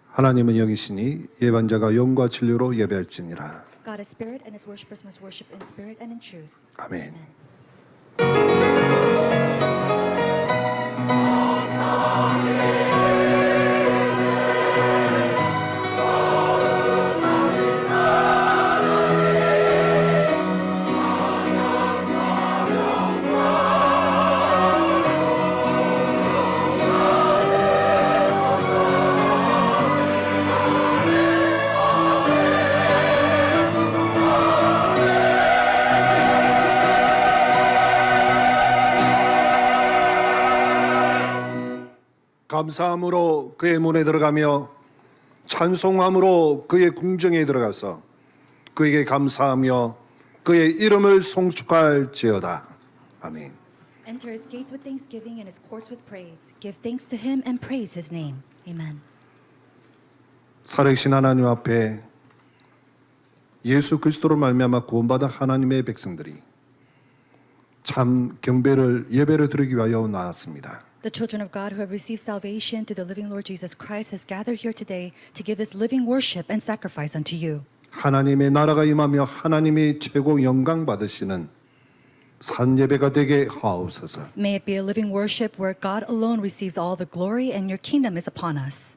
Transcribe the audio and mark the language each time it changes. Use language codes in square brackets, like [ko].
[ko] 하나님은 영이시니 예반자가 영과 진리로 예배할지니라. [en] God is spirit, and his worshippers must worship in spirit and in truth. [ko] 아멘. 감사함으로 그의 문에 들어가며 찬송함으로 그의 궁정에 들어가서 그에게 감사하며 그의 이름을 송축할지어다. 아멘. [en] Enter his gates with thanksgiving and his courts with praise. Give thanks to him and praise his name. Amen. [ko] 살아계신 하나님 앞에 예수 그리스도로 말미암아 구원받은 하나님의 백성들이 참 경배를 예배를 드리기 위하여 나왔습니다. [en] The children of God who have received salvation through the living Lord Jesus Christ has gathered here today to give this living worship and sacrifice unto you. [ko] 하나님의 나라가 임하며 하나님이 최고 영광 받으시는 산 예배가 되게 하옵소서. [en] May it be a living worship where God alone receives all the glory and your kingdom is upon us.